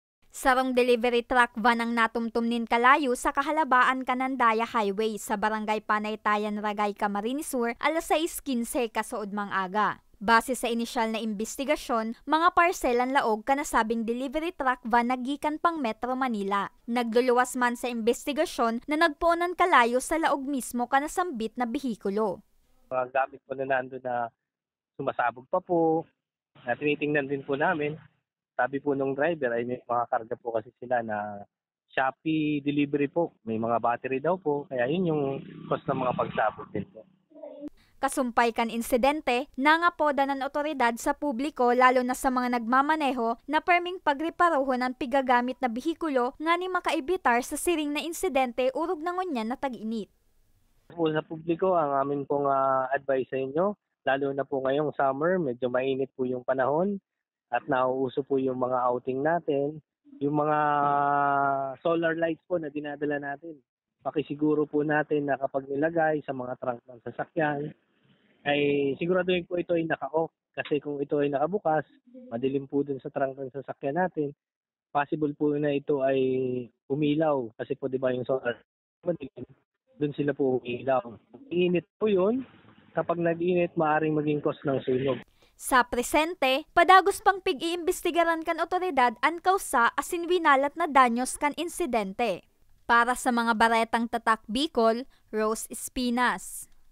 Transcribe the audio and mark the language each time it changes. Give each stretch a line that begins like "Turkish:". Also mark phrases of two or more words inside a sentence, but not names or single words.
Bikol: Sarong delivery truck van ang natumtumnin kalayo sa kahalabaan Canandaya Highway sa Barangay Panaytayan, Ragay, Camarines Sur, alas 6:15 kasuodmang aga. Base sa inisyal na imbestigasyon, mga parselan laog kanasabing delivery truck van nagikan pang Metro Manila. Nagluluwas man sa imbestigasyon na nagpuonan kalayo sa laog mismo kanasambit na bihikulo.
Filipino: Mga gamit po na nandun na sumasabog pa po, na tinitingnan din po namin. Sabi po nung driver ay may mga karga po kasi sila na Shopee delivery po. May mga battery daw po, kaya yun yung cost ng mga pagsabog din po. Kasumpay kan insidente, nangapoda ng otoridad sa publiko lalo na sa mga nagmamaneho na perming pagreparoho ng pigagamit na bihikulo nga ni makaibitar sa siring na insidente urog na ngunyan na tag-init. Po sa publiko, ang amin pong advice sa inyo, lalo na po ngayong summer, medyo mainit po yung panahon at nauuso po yung mga outing natin. Yung mga
English: solar lights
Filipino: po na dinadala natin, pakisiguro po natin na kapag nilagay sa mga trunk ng sasakyan, ay siguraduhin po ito ay naka-off. Kasi kung ito ay nakabukas, madilim po dun sa trunk ng sasakyan natin, possible po na ito ay umilaw. Kasi po di ba yung solar madilim, dun sila po umilaw. Init po yun, kapag nag-init, maaaring maging cause ng sunog.
Bikol: Sa presente, padagos pang pig-iimbestigaran kan otoridad ang kausa asin winalat na danyos kan insidente. Para sa mga baretang tatak Bicol, Rose Espinas.